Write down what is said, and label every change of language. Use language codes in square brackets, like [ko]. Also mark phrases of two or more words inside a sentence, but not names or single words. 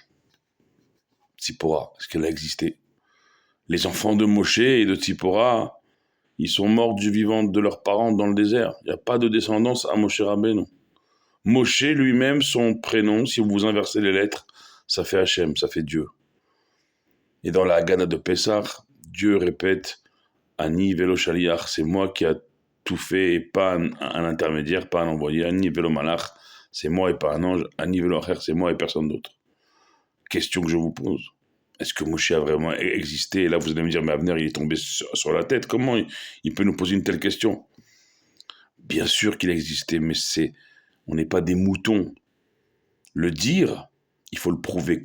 [fr] Tzipora, est-ce qu'elle a existé? Les enfants de Moshe et de Tzipora, ils sont morts du vivant de leurs parents dans le désert. Il n'y a pas de descendance à Moshe Rabbeinu. Moshe lui-même, son prénom, si vous inversez les lettres, ça fait Hachem, ça fait Dieu. Et dans la Haggadah de Pessah, Dieu répète [he] אני ולא שליח, [fr] c'est moi qui a tout fait et pas un intermédiaire, pas un envoyé. [he] אני ולא מלאך, [fr] c'est moi et pas un ange. [he] אני ולא אחר, [fr] c'est moi et personne d'autre. Question que je vous pose. Est-ce que Moshe a vraiment existé? Et là, vous allez me dire, mais Avner, il est tombé sur la tête. Comment il peut nous poser une telle question? Bien sûr qu'il existait, mais on n'est pas des moutons. Le dire, il faut le prouver.